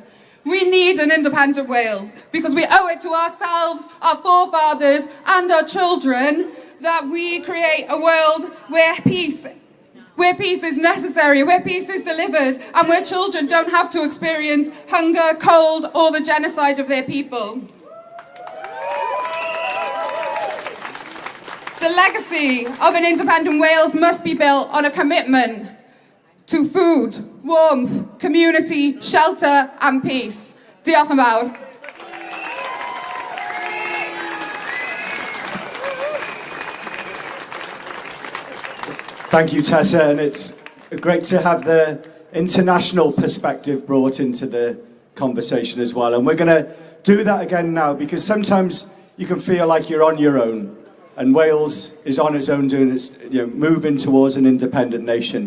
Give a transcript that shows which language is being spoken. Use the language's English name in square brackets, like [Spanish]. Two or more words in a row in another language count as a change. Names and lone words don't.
[English] We need an independent Wales because we owe it to ourselves, our forefathers and our children that we create a world where peace is necessary, where peace is delivered, and where children don't have to experience hunger, cold, or the genocide of their people. The legacy of an independent Wales must be built on a commitment to food, warmth, community, shelter and peace. [Welsh] Diolch yn fawr. [English] Thank you, Tessa, and it's great to have the international perspective brought into the conversation as well. And we're going to do that again now, because sometimes you can feel like you're on your own, and Wales is on its own, doing its, moving towards an independent nation.